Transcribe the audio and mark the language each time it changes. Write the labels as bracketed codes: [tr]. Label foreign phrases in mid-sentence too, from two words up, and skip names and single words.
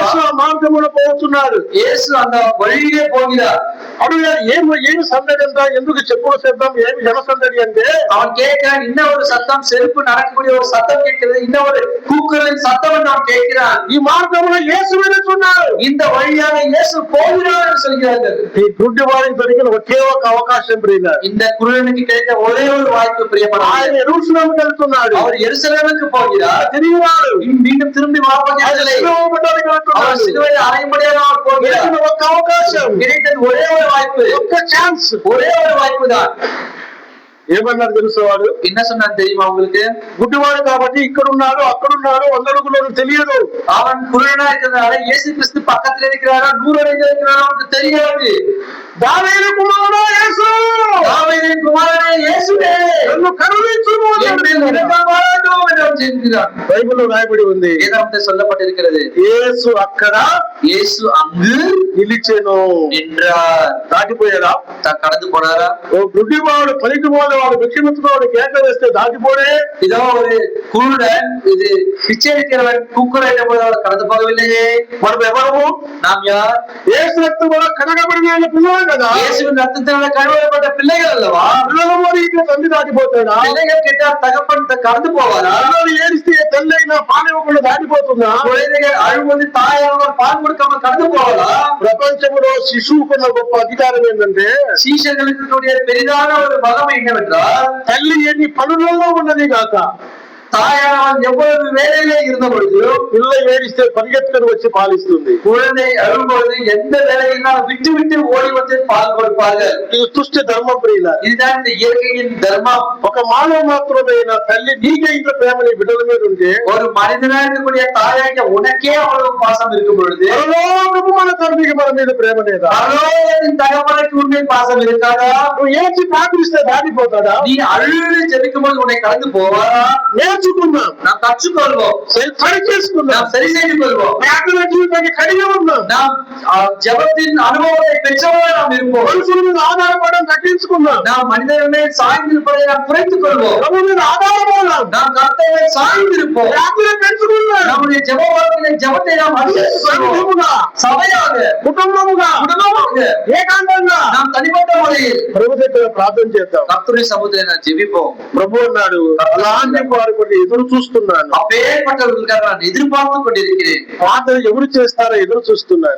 [te] యేసు ఆ మార్గములో పోతున్నాడు. [ta] இயேசு அந்த வழியிலே போகிறார். [te] అడుగుయాడు, ఏమి సందడి అంతా, ఎందుకు చెప్పుల శబ్దం, ఏమి జన సందడి అంటే, [ta] அவன் கேட்கிறான், இன்ன ஒரு சத்தம், செருப்பு நடக்கக்கூடிய ஒரு சத்தம் கேட்கிறது, இன்ன ஒரு கூக்குரலின் சத்தம் என்று அவன் கேட்கிறான். [te] ఈ మార్గంలో యేసు వెళుతున్నాడు. [ta] இந்த வழியாக இயேசு போகிறார் என்று சொல்கிறார்கள். [te] ఈ గుడ్డివాడికి దొరికిన ఒకే ఒక అవకాశం ప్రియుల. [ta] இந்த குருடனுக்கு கிடைத்த ஒரே ஒரு வாய்ப்பு பிரியமான, [te] ఆయన యెరూషలేముకు వెళ్తున్నాడు. [ta] அவர் எருசலேமுக்கு போகிறார். [te] తిరిగి రాడు. [ta] மீண்டும் திரும்பி வாப்போகிறார். அவர் சிலுவையில் அறையும்படியாக அவர் போகிறார். [te] ఒక అవకాశం, [ta] கிடைத்தது ஒரே ஒரு வாய்ப்பு, [te] ఒక్క ఛాన్స్. [ta] ஒரே ஒரு வாய்ப்பு தான். [te] ఏమన్నారు తెలుసువాడు? [ta] என்ன சொன்னான் தெரியுமா உங்களுக்கு? [te] గుడ్డివాడు కాబట్టి ఇక్కడున్నాడు, అక్కడున్నాడు, 100 అడుగులు తెలియదు. [ta] அவன் குருடனா இருக்கிறதுனால இயேசு கிறிஸ்து பக்கத்துல இருக்கிறாரா 100 அடியில் இருக்கிறாரா அவனுக்கு தெரியாது. [te] దావీదు కుమారుడా యేసు, [ta] தாவீதின் குமாரனே இயேசுவே, [te] నన్ను కరుణించుము [ta] என்னை இரக்கமாயிரும் என்று அவன் ஜெபிக்கிறான். [te] బైబిల్లో రాయబడి ఉంది. [ta] வேதாகமத்தில் சொல்லப்பட்டிருக்கிறது, [te] యేసు అక్కడ [ta] இயேசு அங்கு [te] నిలిచెను. [ta] நின்றார். [te] దాటిపోయాడా? [ta] கடந்து போனாரா? [te] ఓ గుడ్డివాడు, పలికివాడు, వాడు భిక్షమెత్తుకోవాడు, కేక వేస్తే దాటిపోడే. [ta] இதோ ஒரு குருடன் இது பிச்சை எடுக்கிறவன் கூக்குரலிட்ட போது அவர் கடந்து போகவில்லையே. [te] మనం ఎవరు? [ta] நாம் யார்? [te] యేసు రక్తం వల్ల కడగబడిన పిల్లలు కదా. [ta] இயேசுவின் ரத்தத்தினால கழுவப்பட்ட பிள்ளைகள் அல்லவா? [te] పిల్లల మరి ఇట్లా తండ్రి దాటిపోతాడా? [ta] பிள்ளைகள் கேட்டால் தகப்பன் கடந்து போவாரா? [te] పిల్లలు ఏడిస్తే తల్లైనా పాలివ్వకుండా దాటిపోతుందా? [ta] குழந்தைகள் அழுவது தாயானவர் பால் கொடுக்காம கடந்து போவாரா? [te] ప్రపంచంలో శిశువుకున్న గొప్ప అధికారం ఏంటంటే, [ta] சீஷர்களுக்கு பெரிதான ஒரு வல்லமை என்னவென்றால், [te] తల్లి ఎన్ని పనులలో ఉన్నది కాక [ta] தாயானவள் எவ்வளவு வேலையிலே இருந்த பொழுது [te] పిల్ల ఏడిస్తే పరిగెత్తుకొని వచ్చి పాలిస్తుంది. [ta] குழந்தை அழும்பொழுது எந்த வேலையினால் விட்டு விட்டு ஓடி வந்து பால் கொடுப்பார்கள். [te] ఇది సృష్టి ధర్మం ప్రియుల. [ta] இதுதான் இந்த இயற்கையின் தர்மம். [te] ఒక మానవ మాత్రమైన తల్లి నీకే ఇంట్లో ప్రేమని బిడ్డల మీద ఉంటే, [ta] ஒரு మనిషిனா இருக்கக்கூடிய தாயாகிய உனக்கே அவ்வளவு பாசம் இருக்கும் பொழுது [te] పరలోకపు మన తండ్రికి మన మీద ప్రేమ లేదా? [ta] பரலோகத்தின் தகப்பனுக்கு உண்மை பாசம் இருக்காதா? [te] నువ్వు ఏడ్చి ప్రార్థిస్తే దాటిపోతాడా? [ta] நீ அழுது ஜெபிக்கும் போது உன்னை கடந்து போவாரா? [te] నేర్చుకున్నాం, [ta] நாம் கற்றுக்கொள்வோம், [te] సరి చేసుకున్నాం, [ta] நாம் சரி செய்து கொள்வோம். [te] ప్రార్థన జీవితాన్ని కలిగి ఉన్నాం. [ta] நாம் ஜெபத்தின் அனுபவத்தை பெற்றவர்களாக நாம் இருப்போம். [te] మనుషుల మీద ఆధారపడడం తగ్గించుకున్నాం. [ta] நாம் மனிதர்களே சாய்ந்திருப்பதை நாம் குறைத்துக் கொள்வோம். [te] ప్రభు మీద ఆధారపడాం. [ta] நாம் கர்த்தரை சாய்ந்திருப்போம். [te] ప్రార్థన పెంచుకున్నాం. [ta] நம்முடைய ஜெப வாழ்க்கையிலே ஜெபத்தை நாம் [te] సంఘముగా, [ta] சபையாக, [te] కుటుంబముగా, ఏకాంతంగా, [ta] நாம் தனிப்பட்ட முறையில் [te] ప్రభు దగ్గర ప్రార్థన చేద్దాం. [ta] கர்த்தருடைய சமூகத்தை நான் ஜெபிப்போம். [te] ప్రభు అన్నాడు, అలాంటి వారి కొరకు ఎదురు చూస్తున్నాను. [ta] அப்பேற்பட்டவர்களுக்காக நான் எதிர்பார்த்துக் கொண்டிருக்கிறேன். [te] ప్రార్థన ఎవరు చేస్తారో ఎదురు చూస్తున్నాను.